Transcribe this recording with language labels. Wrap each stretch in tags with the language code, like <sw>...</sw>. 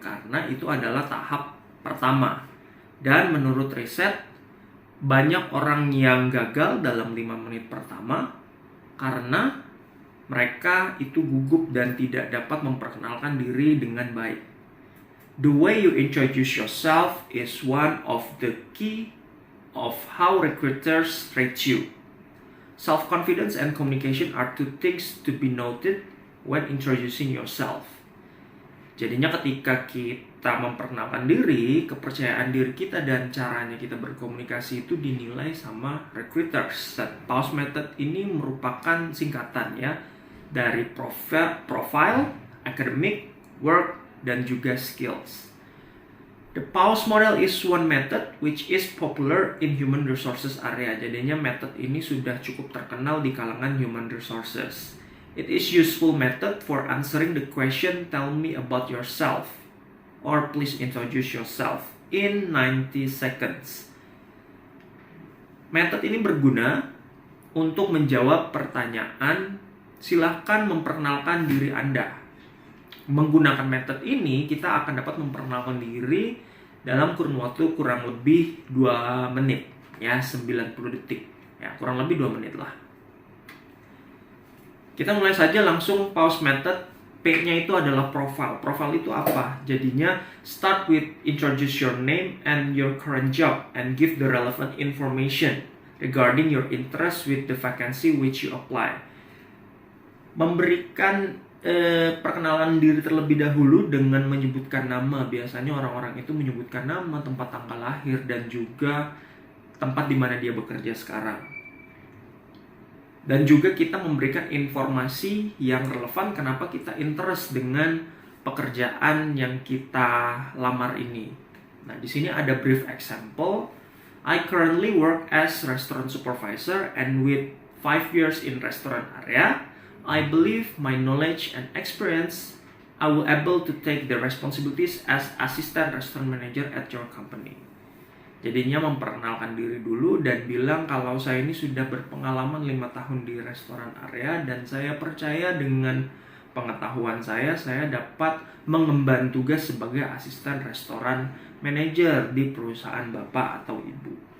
<id>Karena itu adalah tahap pertama. Dan menurut riset, banyak orang yang gagal dalam 5 menit pertama karena mereka itu gugup dan tidak dapat memperkenalkan diri dengan baik.</id> <en>The way you introduce yourself is one of the key of how recruiters rate you. Self-confidence and communication are two things to be noted when introducing yourself.</en> <id>Jadinya ketika kita memperkenalkan diri, kepercayaan diri kita dan caranya kita berkomunikasi itu dinilai sama recruiters. Dan pause method ini merupakan singkatan ya dari profile, academic, work, dan juga skills.</id> <en>The pause model is one method which is popular in human resources area.</en> <id>Jadinya method ini sudah cukup terkenal di kalangan human resources.</id> <en>It is useful method for answering the question, tell me about yourself, or please introduce yourself in 90 seconds.</en> <id>Metode ini berguna untuk menjawab pertanyaan, silahkan memperkenalkan diri Anda. Menggunakan metode ini, kita akan dapat memperkenalkan diri dalam kurun waktu kurang lebih 2 menit, ya 90 detik, ya kurang lebih 2 menit lah. Kita mulai saja langsung pause method. P-nya itu adalah profile. Profile itu apa? Jadinya</id> <en>start with introduce your name and your current job and give the relevant information regarding your interest with the vacancy which you apply.</en> <id>Memberikan perkenalan diri terlebih dahulu dengan menyebutkan nama. Biasanya orang-orang itu menyebutkan nama, tempat tanggal lahir, dan juga tempat di mana dia bekerja sekarang. Dan juga kita memberikan informasi yang relevan kenapa kita interest dengan pekerjaan yang kita lamar ini. Nah, di sini ada brief example.</id> <en>I currently work as restaurant supervisor and with 5 years in restaurant area, I believe my knowledge and experience I will able to take the responsibilities as assistant restaurant manager at your company.</en> <id>Jadinya memperkenalkan diri dulu dan bilang kalau saya ini sudah berpengalaman 5 tahun di restoran area dan saya percaya dengan pengetahuan saya dapat mengemban tugas sebagai asisten restoran manager di perusahaan bapak atau ibu.</id>